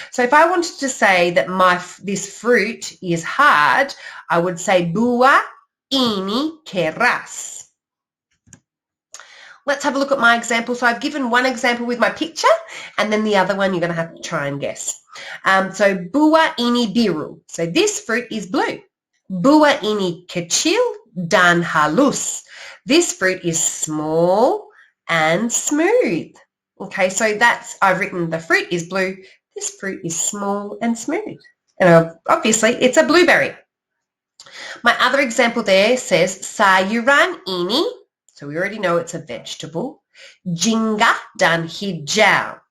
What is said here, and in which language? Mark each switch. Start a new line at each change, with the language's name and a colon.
English: So if I wanted to say that this fruit is hard, I would say
Indonesian: buah ini keras.
English: Let's have a look at my example. So I've given one example with my picture, and then the other one you're going to have to try and guess. So
Indonesian: buah ini biru.
English: So this fruit is blue.
Indonesian: Buah ini kecil dan halus.
English: This fruit is small and smooth. Okay, so I've written the fruit is blue. This fruit is small and smooth. And obviously it's a blueberry. My other example there says
Indonesian: sayuran ini.
English: So we already know it's a vegetable.
Indonesian: Jingga dan hijau.